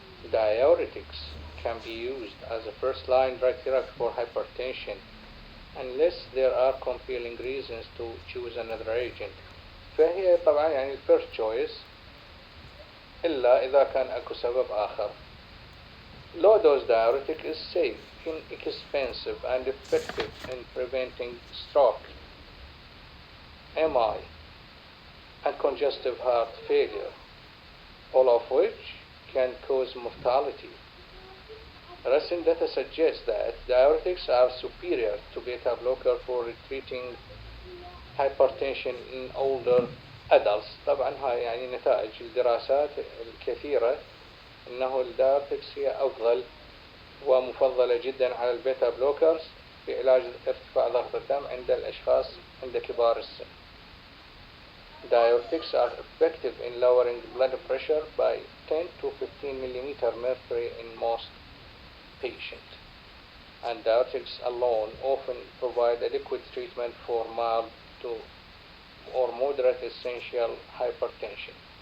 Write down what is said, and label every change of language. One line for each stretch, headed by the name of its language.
English: Diuretics can be used as a first-line drug therapy for hypertension unless there are compelling reasons to choose another agent.
Arabic: فهي طبعا يعني
English: first choice
Arabic: إلا إذا كان أكو سبب آخر.
English: Low dose diuretic is safe, inexpensive, and effective in preventing stroke, MI, and congestive heart failure, all of which can cause mortality. Recent data suggests that diuretics are superior to beta blocker for treating hypertension in older adults.
Arabic: طبعا هاي يعني نتائج الدراسات الكثيرة انه الدايوريتكس هي افضل ومفضلة جدا على البيتا بلوكرز في علاج ارتفاع ضغط الدم عند الاشخاص عند كبار السن.
English: Diuretics are effective in lowering blood pressure by 10 to 15 millimeter mercury in most patients, and diuretics alone often provide adequate treatment for mild to or moderate essential hypertension.